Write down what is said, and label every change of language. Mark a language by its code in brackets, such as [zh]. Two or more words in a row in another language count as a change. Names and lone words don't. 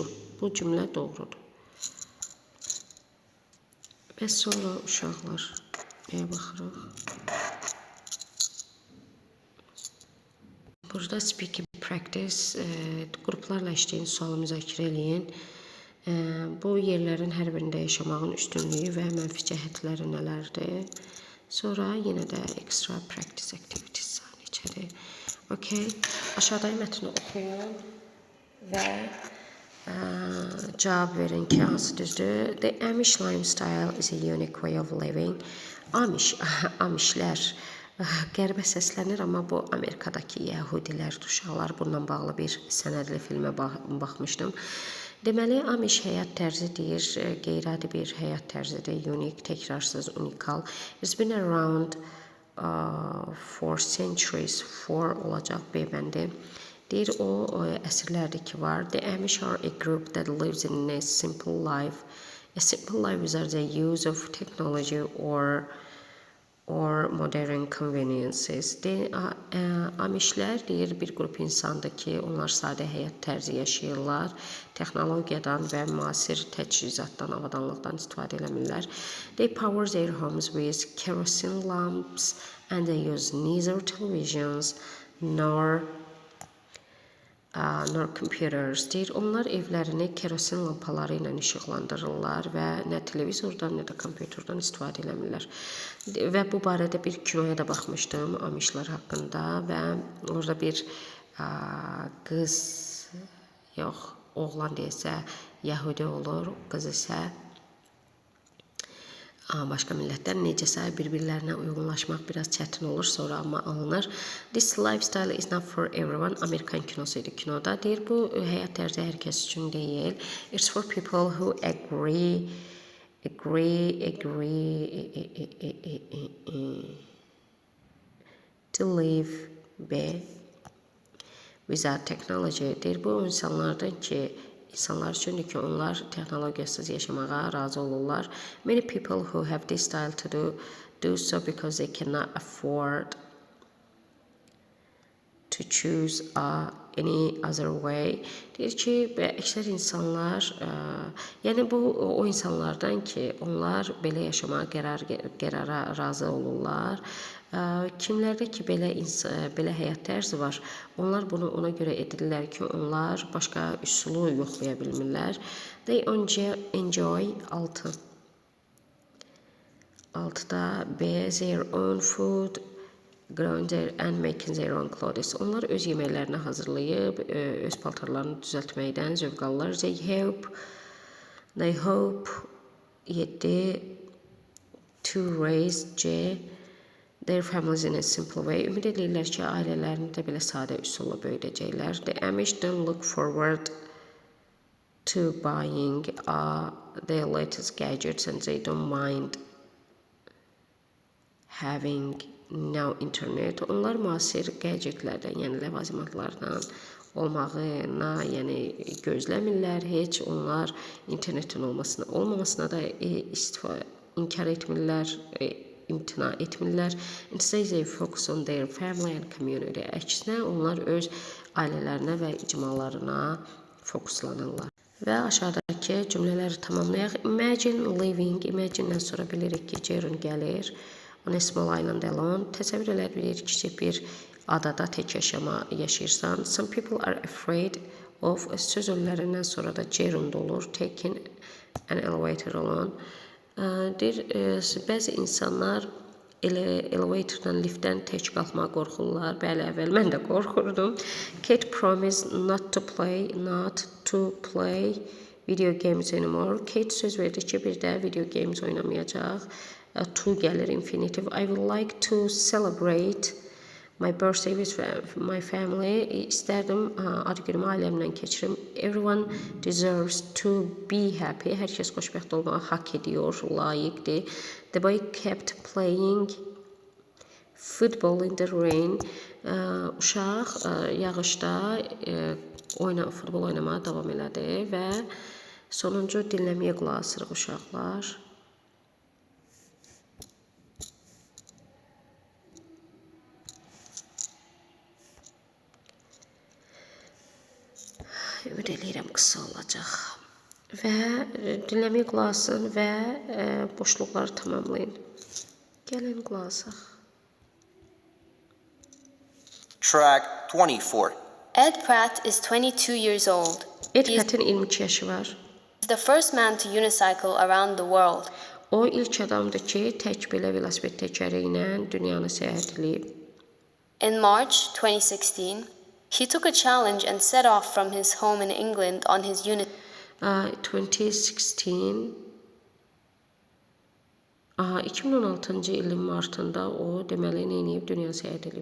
[az] Bu cümlə doğrudur. Və sonra uşaqlar, baxırıq. [en] Burada speaking practice, [az] qruplarla işləyin, sualı müzakirə eləyin. Bu yerlərin hər birində yaşamağın üstünlüyü və mənfi cəhətləri nələrdir? Sonra yenə də [en] extra practice activities [az] içəri. Okay. Aşağıdakı mətni oxuyun və cavab verin ki, hansı düzdür? [en] The Amish lifestyle is a unique way of living. [az] Amishlər qəribə səslənir, amma bu Amerikadakı yəhudilər, uşaqlar. Bununla bağlı bir sənədli filmə baxmışdım. Deməli, Amish həyat tərzi deyir, qeyri-adi bir həyat tərzidir, unik, təkrarsız, unikal. [en] It's been around for centuries, for [az] olacaq beybəndi. Deyir, o əsrlərdir ki var. [en] The Amish are a group that lives in a simple life. A simple life without the use of technology or modern conveniences. [az] Amishlər deyir, bir qrup insandır ki, onlar sadə həyat tərzi yaşayırlar, texnologiyadan və müasir təchizatdan, avadanlıqdan istifadə eləmirlər. [en] They power their homes with kerosene lamps and they use neither televisions nor computers. [az] Deyir, onlar evlərini kerosin lampaları ilə işıqlandırırlar və nə televizordan, nə də kompüterdən istifadə eləmirlər. Və bu barədə bir kinoya da baxmışdım Amishlər haqqında və orada bir qız, yox, oğlan deyəsə Yəhudi olur, qız isə başqa millətlər necəsə bir-birlərinə uyğunlaşmaq biraz çətin olur, sonra amma alınır. [en] This lifestyle is not for everyone. [az] Amerikan kinosu idi kinoda. Deyir, bu həyat tərzi hər kəs üçün deyil. [en] It's for people who agree agree to live B without technology. [az] Deyir, bu insanlardan ki, insanlar üçündür ki, onlar texnologiyasız yaşamağa razı olurlar. [en] Many people who have this style to do so because they cannot afford to choose any other way. [az] Deyir ki, əksər insanlar, yəni bu o insanlardan ki, onlar belə yaşamağa qərara razı olurlar. Kimlərdə ki, belə həyat tərzi var, onlar bunu ona görə edirlər ki, onlar başqa üsulu yoxlaya bilmirlər. [en] They enjoy 6'da B, their own food, growing their and making their own clothes. [az] Onlar öz yeməklərini hazırlayıb, öz paltarlarını düzəltməkdən zövq alırlar. [en] They hope 7 to raise C, their families in a simple way. [az] Ümid edirlər ki, ailələrini də belə sadə üsulla böyüdəcəklər. [en] The Amish don't look forward to buying their latest gadgets and they don't mind having now internet. [az] Onlar müasir gadgetlərdən, yəni ləvazimatlardan olmağına, yəni gözləmirlər. Heç onlar internetin olmamasına da inkar etmirlər, imtina etmirlər. [en] Instead they focus on their family and community. [az] Əksinə onlar öz ailələrinə və icmalarına fokuslanırlar. Və aşağıdakı cümlələri tamamlayaq. [en] Imagine living. [az] Imagine'dən sonra bilirik ki, gerund gəlir. [en] On a small island alone. [az] Təsəvvür elə bilir ki, bir adada tək yaşayırsan. [en] Some people are afraid of. [az] Söz öllərindən sonra da gerund olur. [en] Taking an elevator alone. [az] Bəzi insanlar elevatordan, liftdən tək qalxmağa qorxurlar. Bəli, əvvəl mən də qorxurdum. [en] Kate promised not to play video games anymore. [az] Kate söz verdi ki, bir də [en] video games [az] oynamayacaq. To gəlir infinitive. [en] I would like to celebrate my birthday with my family. [az] İstərdim ad günümü ailəmlə keçirim. [en] Everyone deserves to be happy. [az] Hər kəs xoşbəxt olmağı haqq ediyor, layiqdir. [en] The boy kept playing football in the rain. [az] Uşaq yağışda futbol oynamağa davam elədi və sonuncu dinləməyə qulaq asırıq uşaqlar. Ümid edirəm qısa olacaq. Və dinləməyə qulaq asın və boşluqları tamamlayın. Gəlin qulaq asaq. [en] Track 24. Ed Pratt is 22 years old. Ed He is [az] Pratt'in 22 yaşı var. [en] the first man to unicycle around the world. [az] O ilk adamdır ki, tək belə velosiped təkəri ilə dünyanı səyahət edib. [en] In March 2016, he took a challenge and set off from his home in England on his [az] 2016 2016-cı ilin martında o deməli neyiniyib dünya səyahət edib.